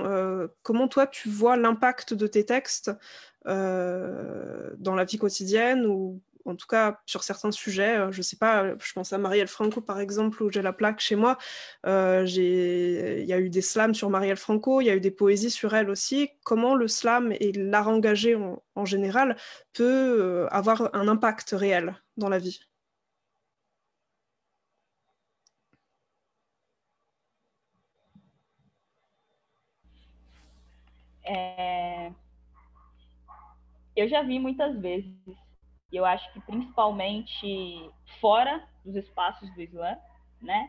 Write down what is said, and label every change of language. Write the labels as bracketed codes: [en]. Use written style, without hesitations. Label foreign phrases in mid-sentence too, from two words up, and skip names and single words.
[fr] Comment toi, tu vois l'impact de tes textes dans la vie quotidienne, ou en tout cas sur certains sujets? Je sais pas, je pense à Marielle Franco, par exemple, où j'ai la plaque chez moi. Il y a eu des slams sur Marielle Franco, il y a eu des poésies sur elle aussi. Comment le slam et l'art engagé en général peut avoir un impact réel dans la vie? [pt] Eu já vi muitas vezes, e eu acho que principalmente fora dos espaços do Islã, né?